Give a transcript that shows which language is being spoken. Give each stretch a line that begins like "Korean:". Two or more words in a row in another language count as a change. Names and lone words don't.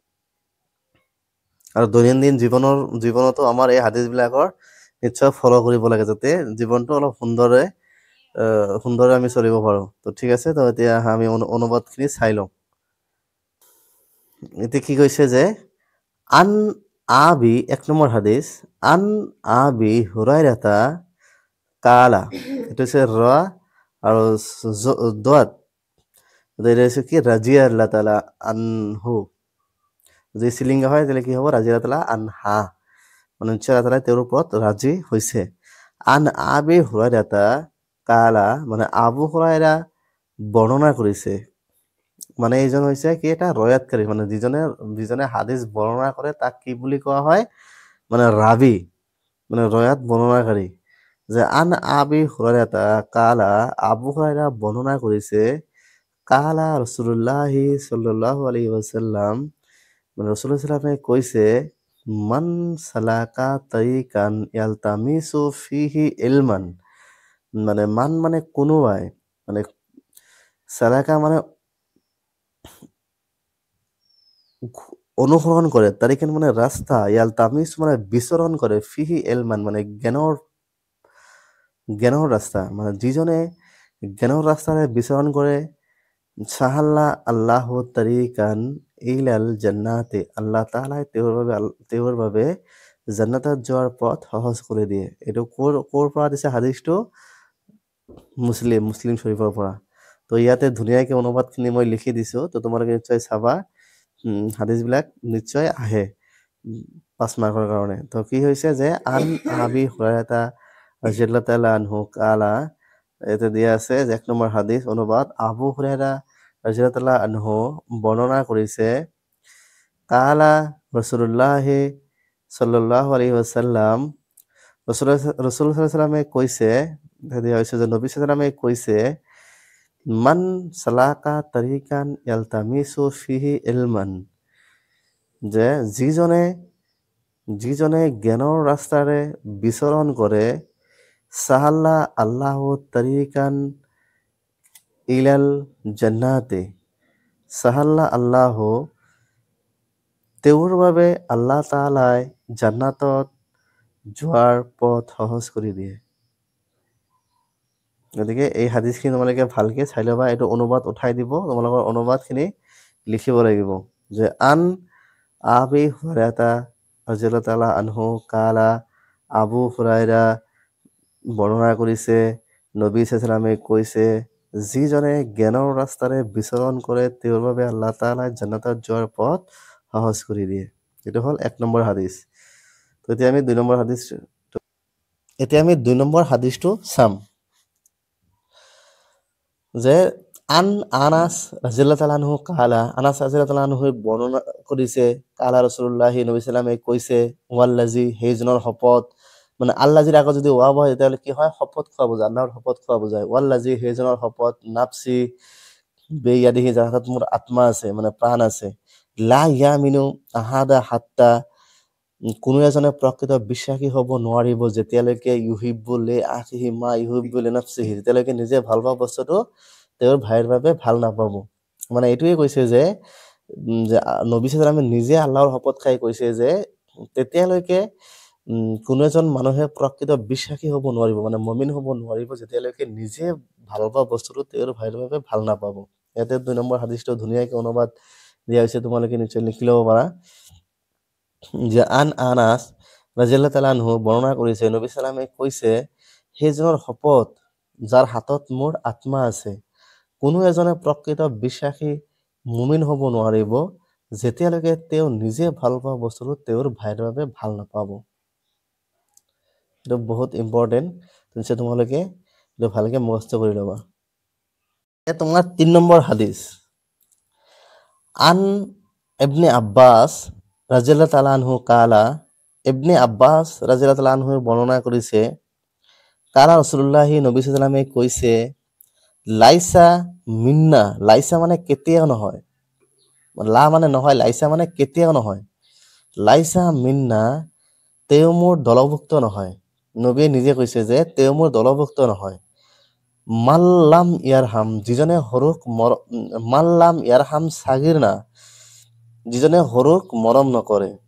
Assamese: আৰু দৈনন্দিন জীৱনতো আমাৰ এই হাদিসবিলাকৰ নিশ্চয় ফলো কৰিব লাগে যাতে জীৱনটো অলপ সুন্দৰে আমি চলিব পাৰো তো ঠিক আছে তো এতিয়া আমি অনুবাদখিনি চাই লওঁ এতিয়া কি কৈছে যে
Arabic: عن أبي
Assamese: এক নম্বৰ হাদিস
Arabic: عن أبي هريرة قال
Bangla: এটা হচ্ছে র আর দোয়াত এটা হচ্ছে কি
Arabic: رضي الله تعالى عنه
Bangla: যদি শ্রীলিঙ্গ হয় তাহলে কি হব
Arabic: رضي الله تعالى عنها
Assamese: মানে নিশ্চয় আল্লাহ তাআলা তেওঁৰ ওপৰত ৰাজি হৈছে
Arabic: عن أبي هريرة قال
Assamese: মানে আবু হুৰাইৰা বৰ্ণনা কৰিছে মানে এইজন হৈছে কি এটা ৰয়াতকাৰী মানে যিজনে হাদিস বৰ্ণনা কৰে তাক কি বুলি কোৱা হয় মানে ৰাবি মানে ৰয়াত বৰ্ণনাকাৰী যে
Arabic: عن أبي هريرة قال
Assamese: আবু হুৰাইৰা বৰ্ণনা কৰিছে
Arabic: قال رسول الله صلى الله عليه وسلم
Assamese: মানে ৰাসূলুল্লাহ সাল্লামে কৈছে
Arabic: من سلك طريقا يلتمس فيه علما
Assamese: মানে মান মানে কোনোবাই মানে সালাকা মানে অনুসৰণ কৰে তাৰিকান মানে ৰাস্তা ইয়ালতামিস মানে বিচৰণ কৰে
Arabic: فيه علما
Assamese: মানে জ্ঞানৰ ৰাস্তা মানে যিজনে জ্ঞানৰ ৰাস্তাৰে বিচৰণ কৰে
Arabic: سهل الله طريقا إلى الجنة
Assamese: আল্লাহ তাআলাই তেওঁৰ বাবে জান্নাতত যোৱাৰ পথ সহজ কৰি দিয়ে এইটো ক'ৰ পৰা দিছে হাদিসটো মুছলিম শৰীফৰ পৰা তো ইয়াতে ধুনীয়াকৈ অনুবাদখিনি মই লিখি দিছো তো তোমালোকে নিশ্চয় চাবা হাদিসবিলাক নিশ্চয় আহে 5 মাৰ্কৰ কাৰণে তো কি হৈছে যে
Arabic: عن أبي هريرة رضي الله تعالى عنه قال
Assamese: এতে দিয়া আছে যে 1 নম্বৰ হাদিস অনুবাদ আবু হুৰাইৰা
Arabic: رضي الله تعالى عنه
Assamese: বৰ্ণনা কৰিছে
Arabic: قال رسول الله صلى الله عليه وسلم رسول الله صلى الله عليه
Assamese: ওয়াসাল্লামে কৈছে দিয়া হৈছে যে নবী
Arabic: صلى الله عليه
Assamese: ওয়াসাল্লামে কৈছে
Arabic: من سلك طريقا يلتمس فيه علما
Assamese: যে যিজনে জ্ঞানৰ ৰাস্তাৰে বিচৰণ কৰে
Arabic: سهل الله طريقا إلى الجنة سهل الله
Assamese: তেওঁৰ বাবে আল্লাহ তাআলাই জান্নাতত যোৱাৰ পথ সহজ কৰি দিয়ে গতিকে এই হাদিসখিনি তোমালোকে ভালকে চাই ল'বা এইটো অনুবাদ উঠাই দিব তোমালোকৰ অনুবাদখিনি লিখিব লাগিব যে
Arabic: عن أبي هريرة رضي الله تعالى عنه قال
Assamese: আবু হুৰাইৰা বৰ্ণনা কৰিছে নবী সাল্লাল্লাহু কৈছে যিজনে জ্ঞানৰ ৰাস্তাৰে বিচৰণ কৰে তেওঁৰ বাবে আল্লাহ তাআলাই জান্নাতত যোৱাৰ পথ সহজ কৰি দিয়ে এইটো হ'ল 1 নম্বৰ হাদিস তো এতিয়া আমি 2 নম্বৰ হাদিসটো চাম যে আনাস
Arabic: رضي الله تعالى عنه قال
Assamese: আনাস
Arabic: رضي الله تعالى عنه
Assamese: বৰ্ণনা কৰিছে
Arabic: قال رسول الله
Assamese: নবী সাল্লামে কৈছে ওয়াল্লাজি হেজনৰ শপত মানে আল্লাহৰ আগত যদি ওয়া বহে তেতিয়াহ'লে কি হয় শপত খোৱা বুজায় আল্লাহৰ শপত খোৱা বুজায় ওয়াল্লাজি হেজনৰ শপত
Arabic: نفسي بيده
Assamese: যাৰ হাতত মোৰ আত্মা আছে মানে প্ৰাণ আছে
Arabic: لا يؤمن أحد حتى
Assamese: কোনো এজনে প্ৰকৃত বিশ্বাসী হ'ব নোৱাৰিব যেতিয়ালৈকে
Arabic: يحب لأخيه ما يحب لنفسه
Assamese: যেতিয়ালৈকে নিজে ভাল পোৱা বস্তুটো তেওঁৰ ভাইৰ বাবে ভাল নাপাব মানে এইটোৱে কৈছে যে নবী
Arabic: صلى الله عليه
Assamese: নিজে আল্লাহৰ শপত খাই কৈছে যে তেতিয়ালৈকে কোনো এজন মানুহে প্ৰকৃত বিশ্বাসী হ'ব নোৱাৰিব মানে মুমিন হ'ব নোৱাৰিব যেতিয়ালৈকে নিজে ভাল পোৱা বস্তুটো তেওঁৰ ভাইৰ বাবে ভাল নাপাব ইয়াতে 2 নম্বৰ হাদিসটো ধুনীয়াকৈ অনুবাদ দিয়া হৈছে তোমালোকে নিশ্চয় লিখি ল'ব পাৰা যে আনাস
Arabic: رضي الله تعالى عنه
Assamese: বৰ্ণনা কৰিছে নবী সাল্লাল্লাহু কৈছে সেইজনৰ শপত যাৰ হাতত মোৰ আত্মা আছে কোনো এজনে প্ৰকৃত বিশ্বাসী মুমিন হ'ব নোৱাৰিব যেতিয়ালৈকে তেওঁ নিজে ভাল পোৱা বস্তুটো তেওঁৰ ভাইৰ বাবে ভাল নাপাব এইটো বহুত ইম্পৰ্টেণ্ট, নিশ্চয় তোমালোকে এইটো ভালকে মুখস্থ কৰি ল'বা। এতিয়া তোমাৰ 3 নম্বৰ হাদিছ,
Arabic: عن ابن عباس رضي الله تعالى عنه قال,
Assamese: ইবনে আব্বাছ
Arabic: رضي الله تعالى عنه
Assamese: বৰ্ণনা কৰিছে,
Arabic: قال رسول الله
Assamese: নবী
Arabic: صلى الله عليه
Assamese: ওয়াসাল্লামে কৈছে,
Arabic: ليس منا,
Assamese: লাইসা মানে কেতিয়াও নহয়, লা মানে নহয়, লাইসা মানে কেতিয়াও নহয়,
Arabic: ليس منا
Assamese: তেওঁ মোৰ দলভুক্ত নহয়। নবীয়ে নিজে কৈছে যে তেওঁ মোৰ দলভুক্ত নহয়।
Arabic: من لم يرحم,
Assamese: যিজনে সৰুক
Arabic: من لم يرحم صغيرنا,
Assamese: যিজনে সৰুক মৰম নকৰে।